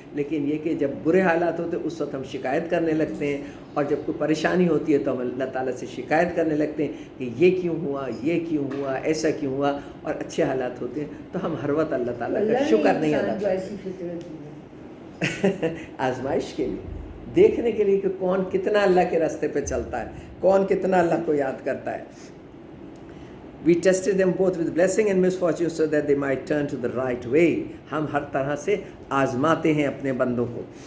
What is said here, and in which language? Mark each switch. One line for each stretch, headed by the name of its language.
Urdu: لیکن یہ کہ جب برے حالات ہوتے ہیں اس وقت ہم شکایت کرنے لگتے ہیں, اور جب کوئی پریشانی ہوتی ہے تو ہم اللہ تعالیٰ سے شکایت کرنے لگتے ہیں کہ یہ کیوں ہوا, یہ کیوں ہوا, ایسا کیوں ہوا. اور اچھے حالات ہوتے ہیں تو ہم ہر وقت اللہ تعالیٰ کا شکر نہیں ادا کرتے. آزمائش کے لیے, دیکھنے کے لیے کہ کون کتنا اللہ کے راستے پہ چلتا ہے, کون کتنا اللہ کو یاد کرتا ہے.
English: We tested them both with blessing and misfortune so that they might turn to the right way.
Urdu: ہم ہر طرح سے آزماتے ہیں اپنے بندوں کو.